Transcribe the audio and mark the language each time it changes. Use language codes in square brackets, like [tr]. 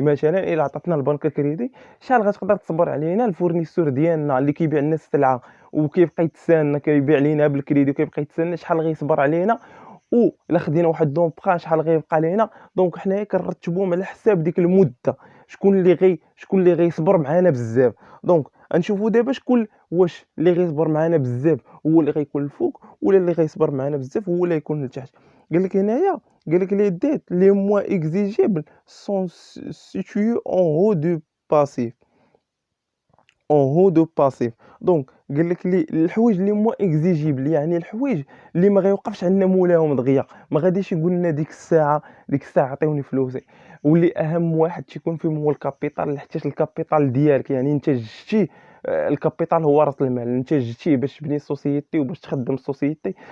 [ar] مثلا الا عطاتنا البنكه كريدي، شحال غتقدر تصبر علينا الفورنيسور ديالنا اللي كيبيع لنا السلعه وكيبقى يتسنى كيبيع لينا بالكريدي وكيبقى يتسنى، شحال غيصبر علينا؟ الا خدينا واحد لومبران شحال غيبقى لينا؟ دونك حنايا كنرتبوهم على حساب ديك المده، شكون اللي غيصبر معانا بزاف. دونك غنشوفوا دابا واش اللي غيصبر معانا بزاف هو اللي غيكون الفوق، ولا اللي غيصبر معانا بزاف هو اللي غيكون لتحت. قال لك هنايا، قال لك [fr] les dettes les moins exigibles sont situées en haut du passif. en haut du passif. [ar] دونك قال لك الحوايج اللي موا اكزيجيبل، يعني الحوايج اللي ما غيوقفش عندنا مولاهم دغيا، ما غاديش يقول لنا ديك الساعه عطيوني فلوسي. واللي اهم واحد تيكون فيهم هو الكابيتال، حيت الكابيتال ديالك يعني انت جبتي، الكابيتال هو راس المال، انت جبتيه باش تبني السوسيتي وباش تخدم السوسيتي.